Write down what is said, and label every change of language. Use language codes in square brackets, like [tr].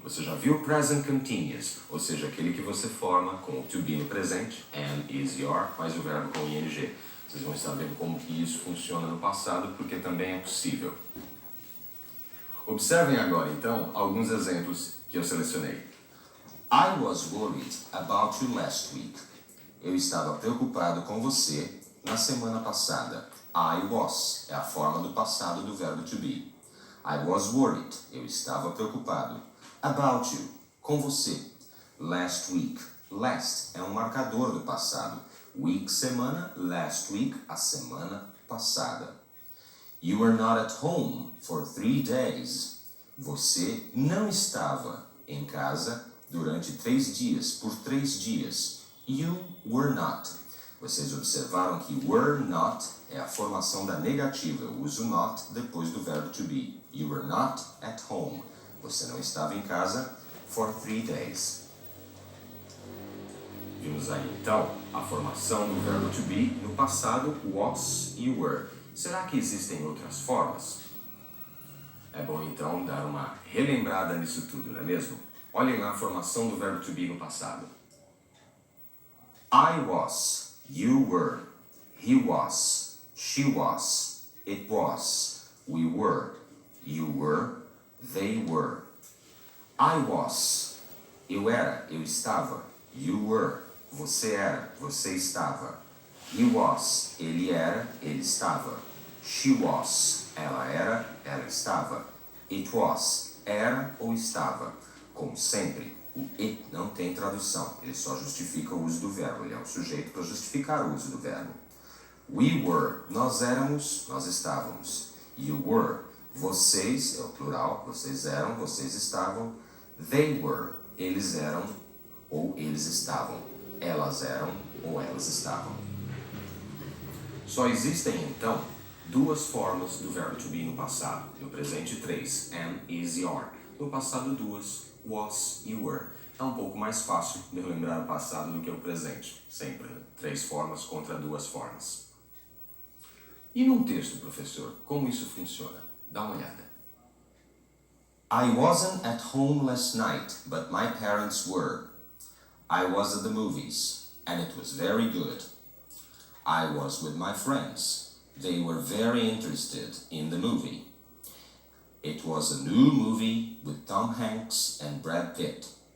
[pt] Você já viu o present continuous, ou seja, aquele que você forma com o to be no presente, am, is, your, mais o verbo com ing. Vocês vão estar vendo como que isso funciona no passado, porque também é possível. Observem agora, então, alguns exemplos que eu selecionei. [en] I was worried about you last week. [pt] Eu estava preocupado com você na semana passada. I was é a forma do passado do verbo to be. [en] I was worried. [pt] Eu estava preocupado. [en] About you. [pt] Com você. [en] Last week. [pt] Last é um marcador do passado. Week, semana. [en] Last week, [pt] a semana passada. [en] You were not at home for 3 days. [pt] Você não estava em casa durante 3 dias, por 3 dias. [en] You were not. [pt] Vocês observaram que were not é a formação da negativa. Eu uso not depois do verbo [en] to be. You were not at home. [pt] Você não estava em casa [en] for 3 days. [pt] Vimos aí, então, a formação do verbo to be no passado, was e were. Será que existem outras formas? É bom, então, dar uma relembrada nisso tudo, não é mesmo? Olhem lá a formação do verbo to be no passado. [en] I was. You were, he was, she was, it was, we were, you were, they were. [pt] I was, eu era, eu estava. You were, você era, você estava. He was, ele era, ele estava. She was, ela era, ela estava. It was, era ou estava. Como sempre, o it não tem tradução, ele só justifica o uso do verbo, ele é um sujeito para justificar o uso do verbo. We were, nós éramos, nós estávamos. You were, vocês, é o plural, vocês eram, vocês estavam. They were, eles eram ou eles estavam. Elas eram ou elas estavam. Só existem, então, 2 formas do verbo to be no passado. No presente, 3, am, is, your. No passado, 2, was e were. É um pouco mais fácil de lembrar o passado do que o presente. Sempre 3 formas contra 2 formas. E num texto, professor, como isso funciona? Dá uma olhada. [en] I wasn't at home last night, but my parents were. I was at the movies, and it was very good. I was with my friends. They were very interested in the movie. It was a new movie with Tom Hanks and Brad Pitt.